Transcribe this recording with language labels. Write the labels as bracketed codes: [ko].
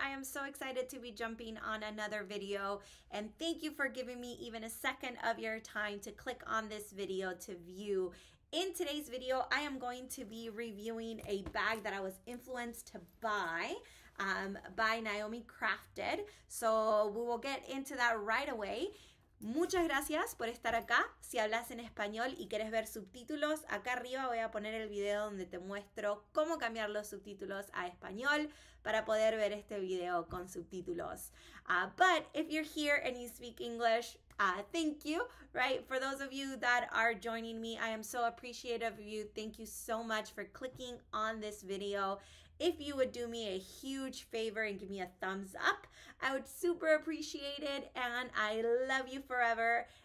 [en] I am so excited to be jumping on another video, and thank you for giving me even a second of your time to click on this video to view. In today's video, I am going to be reviewing a bag that I was influenced to buy by Naomi Crafted. So we will get into that right away. [es] Muchas gracias por estar acá. Si hablas en español y quieres ver subtítulos, acá arriba voy a poner el video donde te muestro cómo cambiar los subtítulos a español para poder ver este video con subtítulos. [en] But if you're here and you speak English, thank you, right? For those of you that are joining me, I am so appreciative of you. Thank you so much for clicking on this video. If you would do me a huge favor and give me a thumbs up, I would super appreciate it, and I love you forever.